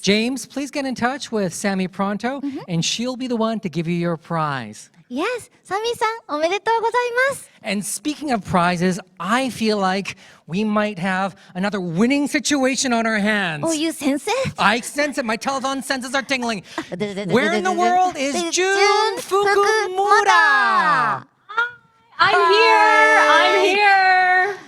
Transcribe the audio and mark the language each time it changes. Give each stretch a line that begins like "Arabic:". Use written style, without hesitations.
English: James, please get in touch with Sammy Pronto, and she'll be the one to give you your prize. Yes,
Japanese: サミさんおめでとうございます。
English: And speaking of prizes, I feel like we might have another winning situation on our hands. Oh, you sense it? I sense it. My telethon senses are tingling. Where in the world is Jun Fukumura? I'm here.